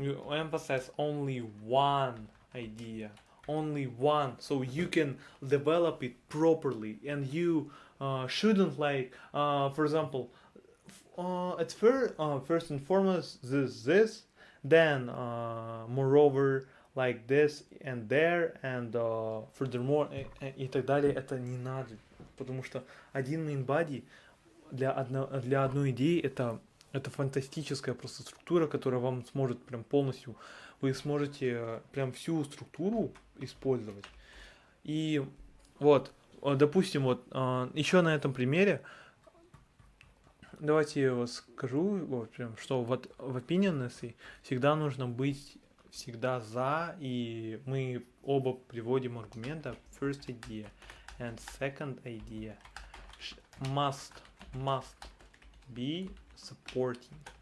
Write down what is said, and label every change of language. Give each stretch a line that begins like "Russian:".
English: emphasize only one idea, only one, so you can develop it properly, and you shouldn't, like, for example, at first and foremost this, then moreover like this and there, and furthermore,
Russian: и так далее. Это не надо, потому что один main body для одной идеи это фантастическая просто структура, которая вам сможет прям полностью, вы сможете прям всю структуру использовать. И вот, допустим, вот еще на этом примере, давайте я скажу, вот прям, что вот в opinion essay всегда нужно быть всегда за, и мы оба приводим аргументы.
English: First idea and second idea must be supporting